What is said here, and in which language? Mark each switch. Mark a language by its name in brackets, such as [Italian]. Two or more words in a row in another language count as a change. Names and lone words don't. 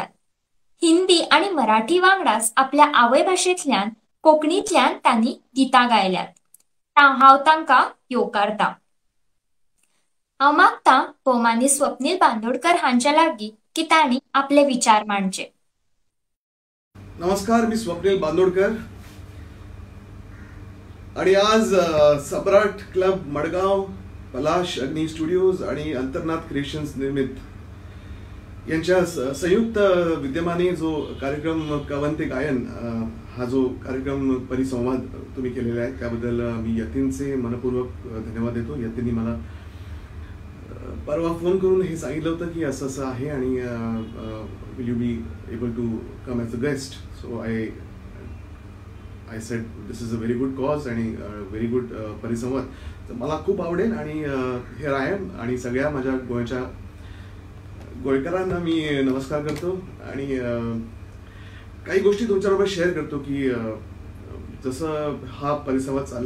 [Konkani] हिंदी आनी मराठी वांगडाच आपल्या आवय भाशेंतल्यान कोंकणींतल्यान तांणी गितां गायल्यात. हांव तांकां येवकारतां. हांव मागतां भोवमानेस्त स्वप्नील बांदोडकर हांच्या लागीं की तांणी आपले विचार मांडचे. [Marathi] नमस्कार, मी स्वप्नील बांदोडकर आणि आज सम्राट क्लब मडगाव, पलाश अग्नी स्टुडिओज आणि अंतर्नाद क्रिएशन्स निर्मित यांच्या संयुक्त विद्यमाने जो कार्यक्रम कवन ते गायन हा जो कार्यक्रम परिसंवाद तुम्ही केलेला आहे त्याबद्दल मी यतीनचे मनपूर्वक धन्यवाद देतो. यतीननी मला परवा फोन करून हे सांगितलं होतं की असं असं आहे आणि [English] will you be able to come as a guest. so I said this is a very good cause आणि very good परिसंवाद. [Marathi] तर मला खूप आवडेल आणि हे रायम आणि सगळ्या माझ्या गोव्याच्या गोयकरांना मी नमस्कार करतो आणि काही गोष्टी तुमच्याबरोबर शेअर करतो की जसं हा परिसंवाद चाललाय.